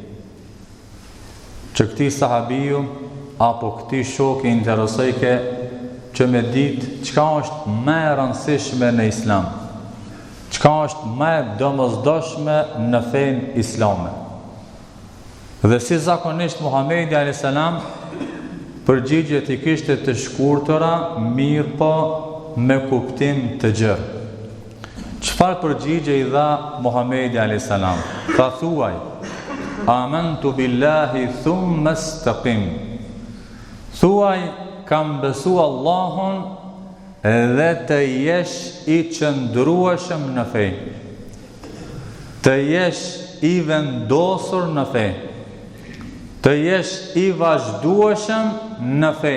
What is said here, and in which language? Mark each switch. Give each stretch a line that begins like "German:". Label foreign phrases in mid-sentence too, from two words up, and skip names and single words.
Albanian: Që këti sahabiju apo këti shok i interesojke që me ditë çka është më e rëndësishme në Islam, çka është më e domosdoshme në fenë islame. Dhe si zakonisht Muhamedi
Arabic: عليه السلام
Albanian: përgjigjet i kishte të shkurtëra, mirë po me kuptim të gjerë. Çfarë përgjigje i dha Muhamedi
Arabic: عليه السلام?
Albanian: Tha: thuaj,
Arabic: آمنت بالله ثم استقم.
Albanian: Thuaj, kam besu Allahun dhe të jesh i qëndrueshëm në fe. Të jesh i vendosur në fe. Të jesh i vazhdueshëm në fe.